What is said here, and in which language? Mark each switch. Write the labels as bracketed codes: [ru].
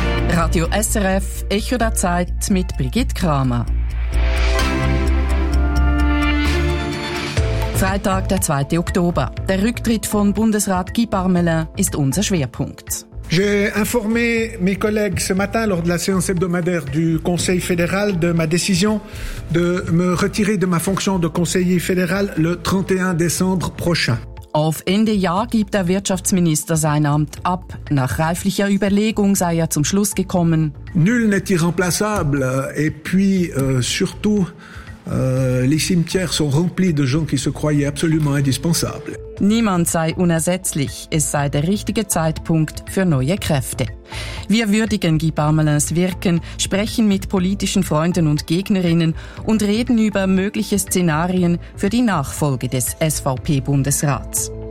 [de] Radio SRF, Echo der Zeit mit Brigitte Kramer. Freitag, der 2. Oktober. Der Rücktritt von Bundesrat Guy Parmelin ist unser Schwerpunkt. [fr] J'ai informé mes collègues ce matin lors de la séance hebdomadaire du Conseil fédéral de ma décision de me retirer de ma fonction de conseiller fédéral le 31 décembre prochain. [de] Auf Ende Jahr gibt der Wirtschaftsminister sein Amt ab. Nach reiflicher Überlegung sei er zum Schluss gekommen. [fr] Nul n'est irremplaçable et puis surtout les cimetières sont remplis de gens qui se croyaient absolument indispensables. [de] Niemand sei unersetzlich, es sei der richtige Zeitpunkt für neue Kräfte. Wir würdigen Guy Parmelins Wirken, sprechen mit politischen Freunden und Gegnerinnen und reden über mögliche Szenarien für die Nachfolge des SVP-Bundesrats.